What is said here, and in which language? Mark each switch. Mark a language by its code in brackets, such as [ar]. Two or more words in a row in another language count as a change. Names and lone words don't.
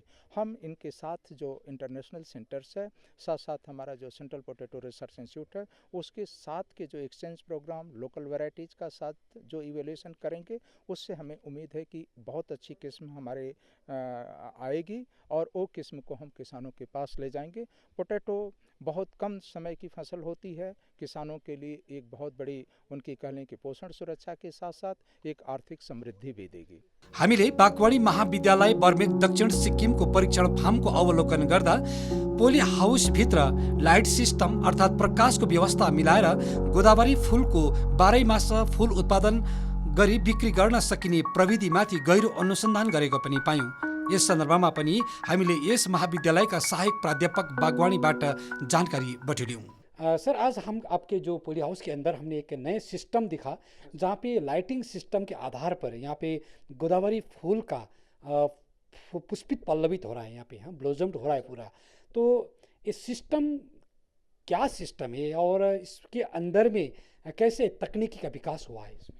[hi] हम इनके साथ जो [en] international centers [hi] है, साथ साथ हमारा जो सेंट्रल पोटैटो रिसर्च इंस्टीट्यूट है, उसके साथ के जो [en] exchange program local varieties [hi] का साथ जो इवेल्यूशन करेंगे, उससे हमें उम्मीद है कि बहुत अच्छी किस्म हमारे आएगी, और वो किस्म को हम किसानों के पास ले जाएंगे। पोटैटो बहुत कम समय की फसल होती है, किसानों के लिए एक बहुत बड़ी उनकी कह लें कि पोषण सुरक्षा के साथ साथ एक आर्थिक समृद्धि भी देगी। [ne] हामीले बागवानी महाविद्यालय बर्मेक दक्षिण सिक्किमको परीक्षण फार्मको अवलोकन गर्दा [en] poly house [ne] भित्र [en] light system [ne] अर्थात् प्रकाशको व्यवस्था मिलाएर गोदावरी फूलको 12 मास फूल उत्पादन गरी बिक्री गर्न सकिने प्रविधिमाथि गहिरो अनुसन्धान गरेको पनि पायौँ। यस सन्दर्भमा पनि हामीले यस महाविद्यालयका सहायक प्राध्यापक बागवानीबाट जानकारी बटुल्यौँ। [hi] सर, आज हम आपके जो [en] poly house [hi] के अंदर हमने एक नए सिस्टम दिखा, जहाँ पे [en] lighting system [hi] के आधार पर यहाँ पे गोदावरी फूल का पुष्पित पल्लवित हो रहा है, यहाँ पे ब्लोजम्ड हो रहा है पूरा। तो इस सिस्टम क्या सिस्टम है और इसके अंदर में कैसे तकनीकी का विकास हुआ है इसमें?